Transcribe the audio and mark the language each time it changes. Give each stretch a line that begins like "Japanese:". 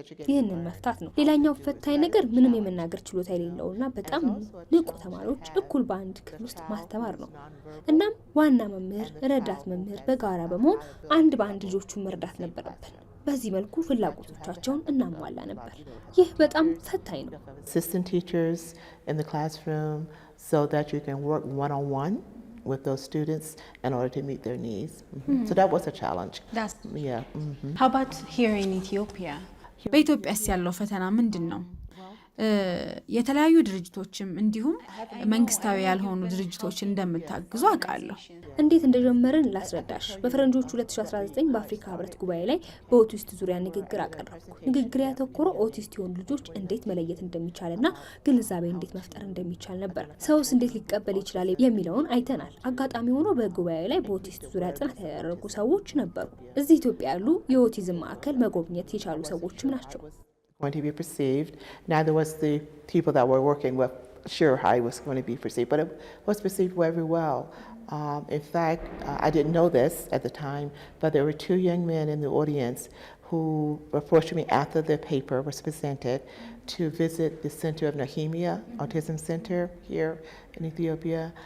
Amharic: ይህንን መፍታት ነው። ሌላኛው ፈታኝ ነገር ምንም የመናገር ችሎታ የሌለውና በጣም ንቁ ተማሪዎች እኩል በአንድ ክፍል ውስጥ ማስተማር ነው። እናም ዋና መምህር፣ ረዳት መምህር በጋራ በመሆን አንድ በአንድ ልጆቹን መርዳት ነበረብን። በዚህ መልኩ ፍላጎቶቻቸውን እናሟላ ነበር። ይህ በጣም ፈታኝ ነው።
English: Assistant teachers in the classroom so that you can work one-on-one with those students in order to meet their needs. So that was a challenge. How about here in Ethiopia?
Amharic: በኢትዮጵያስ ያለው ፈተና ምንድን ነው? የተለያዩ ድርጅቶችም እንዲሁም መንግስታዊ ያልሆኑ ድርጅቶች እንደምታግዙ አውቃለሁ። እንዴት እንደጀመርን ላስረዳሽ። በፈረንጆቹ 2019 በአፍሪካ ህብረት ጉባኤ ላይ በኦቲስት ዙሪያ ንግግር አቀረብኩ። ንግግር ያተኮረው ኦቲስት የሆኑ ልጆች እንዴት መለየት እንደሚቻልና ግንዛቤ እንዴት መፍጠር እንደሚቻል ነበር። ሰውስ እንዴት ሊቀበል ይችላል የሚለውን አይተናል። አጋጣሚ ሆኖ በጉባኤው ላይ በኦቲስት ዙሪያ ጥናት ያደረጉ ሰዎች ነበሩ። እዚህ ኢትዮጵያ ያሉ የኦቲዝም ማዕከል መጎብኘት የቻሉ ሰዎችም ናቸው።
English: Going to be perceived. Neither was the people that were working with sure how it was going to be perceived, but it was perceived very well. In fact, I didn't know this at the time, but there were two young men in the audience who approached me after the paper was presented to visit the center of Nahimia Autism Center here in Ethiopia.